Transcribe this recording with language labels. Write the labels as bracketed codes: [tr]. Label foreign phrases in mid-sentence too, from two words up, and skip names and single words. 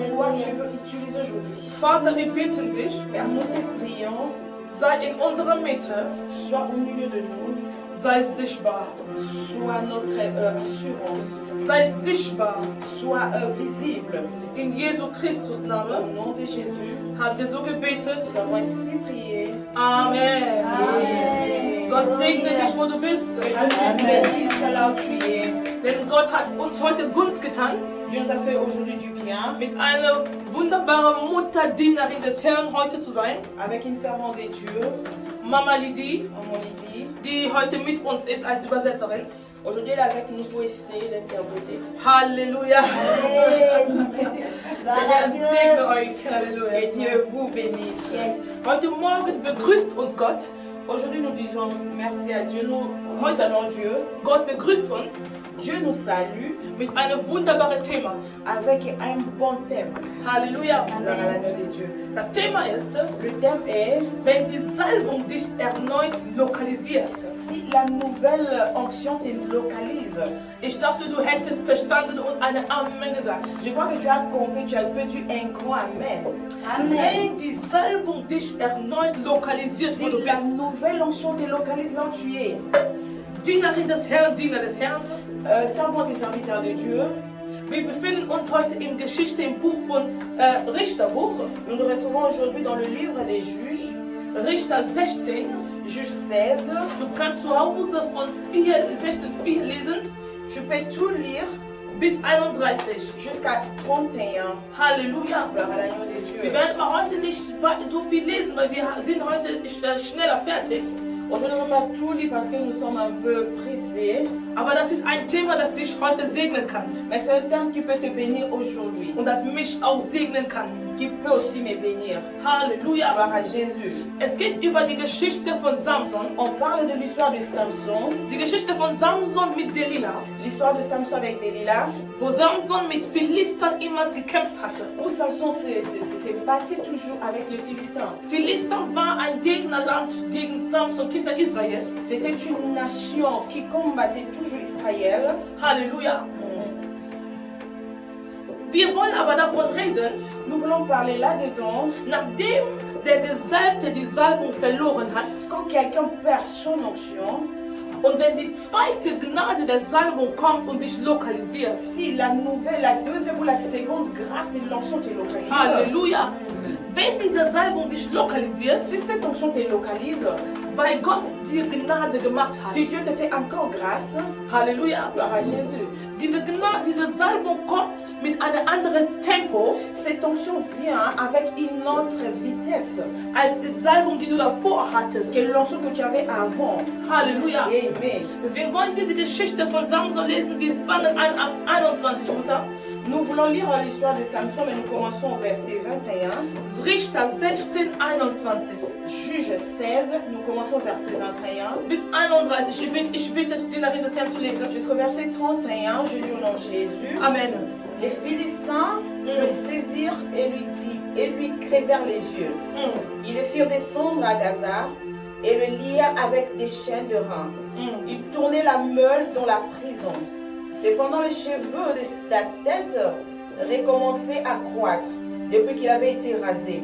[de] Vater, wir bitten dich, sei in unserer Mitte, sei sichtbar, [fr] Sois notre assurance, [de] sei sichtbar. [fr] sois visible. [de] In Jesu Christus [fr] Au [de] Namen [fr] nom de Jésus, [de] haben wir so gebetet. [fr] nous avons ainsi prié. [de] Amen. [fr] Amen. [de] Gott segne dich, wo du bist. [fr] Bénisse là où tu es. [de] Denn Gott hat uns heute Gunst getan [fr] Dieu nous a fait aujourd'hui du bien [de] mit einer wunderbaren Mutterdienerin des Herrn heute zu sein. [fr] avec une servante de Dieu, Mama Lydie, Maman Lydie. [de] die heute mit uns ist als Übersetzerin. [fr] Aujourd'hui, elle est avec nous pour essayer d'interpréter. [de] Halleluja. Der Herr segne euch. [fr] Halleluja. Et Dieu vous bénisse. [de] Heute Morgen begrüßt uns Gott. [fr] Aujourd'hui, nous disons merci à Dieu. Nous saluons Dieu. [de] Gott begrüßt uns [fr] Dieu nous salue [de] mit einem wunderbaren Thema. [fr] avec un bon thème. [de] Halleluja. [fr] Gloire à l'agneau de Dieu. [de] Das Thema ist, [fr] Le thème est [de] wenn die Salbung dich erneut lokalisiert. [fr] si la nouvelle onction te localise. [de] Ich dachte, du hättest verstanden und eine Amen gesagt. [fr] Je crois que tu as compris, tu as peut-être un grand Amen. [de] Wenn die Salbung dich erneut lokalisiert, [fr] Si [de] wo du [fr] la [de] bist. [fr] nouvelle onction te localise là où tu es, [de] Dienerin des Herrn, Diener des Herrn. [fr] servante et serviteur de Dieu, [de] Wir befinden uns heute im Geschichte im Buch von Richterbuch, [fr] nous nous retrouvons aujourd'hui dans le livre des Juges, [de] Richter 16. [fr] Juge 16. [de] Du kannst zu Hause von 16,4 lesen [fr] Tu peux tout lire [de] bis 31. [fr] jusqu'à 31. [de] Halleluja. [fr] Gloire à l'agneau de [de] Wir [fr] Dieu. [de] werden aber heute nicht so viel lesen, weil wir sind heute schneller fertig. [fr] Aujourd'hui, on ne va pas tout lire parce que nous sommes un peu pressés. [de] Aber das ist ein Thema, das dich heute segnen kann [fr] Mais c'est un thème qui peut te bénir aujourd'hui, [de] und das mich auch segnen kann. [fr] qui peut aussi me bénir. [de] Halleluja. [fr] Gloire à Jésus. [de] Es geht über die Geschichte von Samson, [fr] On parle de l'histoire de Samson, [de] die Geschichte von Samson mit Delilah, [fr] l'histoire de Samson avec Delilah, [de] wo Samson mit Philistern immer gekämpft hatte. [fr] où Samson s'est battu toujours avec les Philistins. [de] Philister war ein Gegnerland gegen Samson, Kinder Israel. [fr] C'était une nation qui combattait toujours Israël. [de] Halleluja. Wir wollen aber davon reden, [fr] Nous voulons parler là-dedans, [de] nachdem der Gesalbte die Salbung verloren hat, [fr] quand quelqu'un perd son onction, [de] und wenn die zweite Gnade der Salbung kommt und dich lokalisiert, [fr] si la nouvelle, la deuxième ou la seconde grâce de l'onction te localise, [de] Halleluja, wenn diese Salbung dich lokalisiert, [fr] si cette onction te localise, [de] weil Gott dir Gnade gemacht hat, [fr] si Dieu te fait encore grâce, [de] Halleluja, [fr] gloire à Jésus. [de] diese Gnade, diese Salbung kommt mit einem anderen Tempo [fr] Cette onction vient avec une autre vitesse [de] als die Salbung, die du davor hattest. [fr] que l'onction que tu avais avant. [de] Halleluja. Amen. Deswegen wollen wir die Geschichte von Samson lesen. Wir fangen an ab 21, Mutter. [fr] Nous voulons lire l'histoire de Samson, mais nous commençons au verset 21. [de] Richter 16, 21. [fr] Juge 16, nous commençons au verset 21. [de] Bis 31. Ich bitte die Dienerin des Herrn zu lesen. [fr] Jusqu'au verset 31, je lis au nom de Jésus. Amen. Les Philistins le saisirent et lui crevèrent les yeux. Ils le firent descendre à Gaza et le lièrent avec des chaînes de reins. Ils tournaient la meule dans la prison. Cependant, les cheveux de la tête recommençaient à croître depuis qu'il avait été rasé.